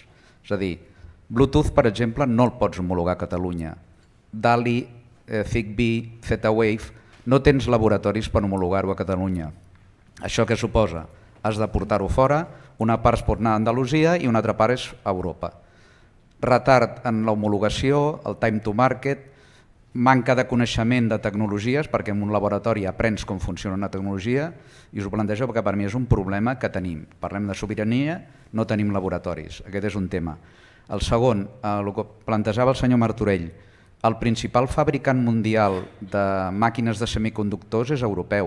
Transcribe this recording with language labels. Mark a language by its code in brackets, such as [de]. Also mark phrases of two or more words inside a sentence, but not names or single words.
[ca] És a dir, Bluetooth, per exemple, no el pots homologar a Catalunya. DALI, Zigbee, Z-Wave, no tens laboratoris per homologar-ho a Catalunya. Això què suposa? Has de portar-ho fora, una part es pot anar a Andalusia i una altra part és a Europa. retard en l'homologació, el [en] time to market, [ca] manca de coneixement de tecnologies, perquè en un laboratori aprens com funciona una tecnologia, i us ho plantejo perquè per mi és un problema que tenim. Parlem de sobirania, no tenim laboratoris, aquest és un tema. El segon, el que plantejava el senyor Martorell, el principal fabricant mundial de màquines de semiconductors és europeu.